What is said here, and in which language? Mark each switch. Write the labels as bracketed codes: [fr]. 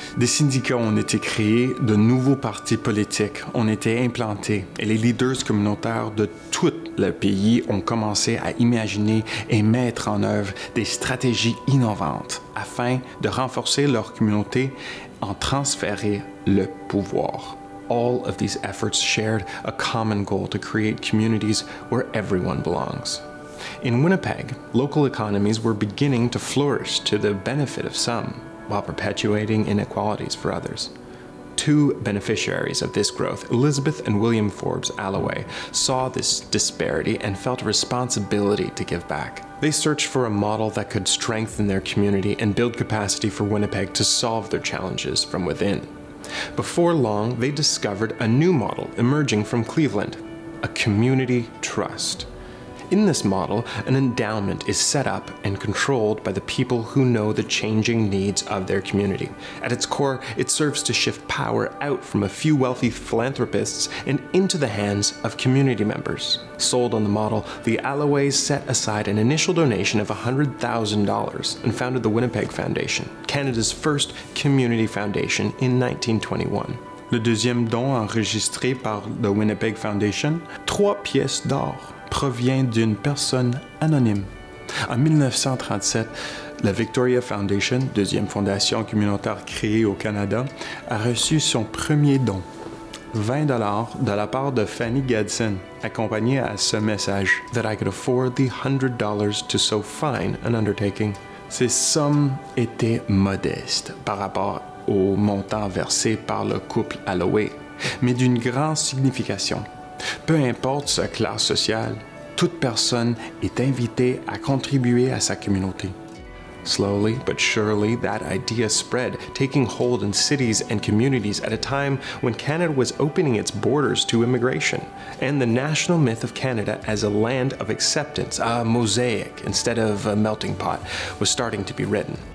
[fr] Des syndicats ont été créés, de nouveaux partis politiques ont été implantés et les leaders communautaires de tout le pays ont commencé à imaginer et mettre en œuvre des stratégies innovantes afin de renforcer leur communauté en transférer le pouvoir. [en] All of these efforts shared a common goal to create communities where everyone belongs. In Winnipeg, local economies were beginning to flourish to the benefit of some, while perpetuating inequalities for others. Two beneficiaries of this growth, Elizabeth and William Forbes Alloway, saw this disparity and felt a responsibility to give back. They searched for a model that could strengthen their community and build capacity for Winnipeg to solve their challenges from within. Before long, they discovered a new model emerging from Cleveland, a community trust. In this model, an endowment is set up and controlled by the people who know the changing needs of their community. At its core, it serves to shift power out from a few wealthy philanthropists and into the hands of community members. Sold on the model, the Alloways set aside an initial donation of $100,000 and founded the Winnipeg Foundation, Canada's first community foundation in 1921. [fr] Le deuxième don enregistré par le Winnipeg Foundation, 3 pièces d'or, provient d'une personne anonyme. En 1937, la Victoria Foundation, deuxième fondation communautaire créée au Canada, a reçu son premier don, 20 $ de la part de Fanny Gadsden, accompagné à ce message: [en] "That I could afford the $100 to so fine an undertaking." [fr] Ces sommes étaient modestes par rapport au montant versé par le couple Alloway, mais d'une grande signification. Peu importe sa classe sociale, toute personne est invitée à contribuer à sa communauté. [en] Slowly but surely, that idea spread, taking hold in cities and communities at a time when Canada was opening its borders to immigration, and the national myth of Canada as a land of acceptance, a mosaic instead of a melting pot, was starting to be written.